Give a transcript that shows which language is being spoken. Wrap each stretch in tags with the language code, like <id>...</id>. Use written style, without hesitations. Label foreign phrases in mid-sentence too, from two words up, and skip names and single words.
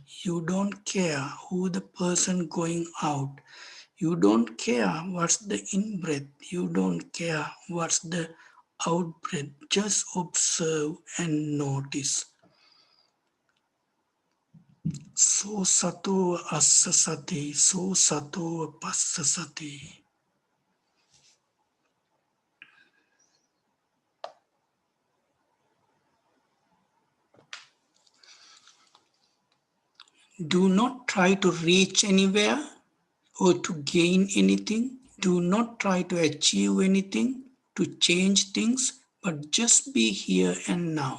<en>You don't care who the person going out. You don't care what's the in-breath. You don't care what's the out-breath. Just observe and notice.</en> <pi>So sato assa sati, so sato passa sati.</pi> <en>Do not try to reach anywhere or to gain anything. Do not try to achieve anything, to change things, but just be here and now.</en>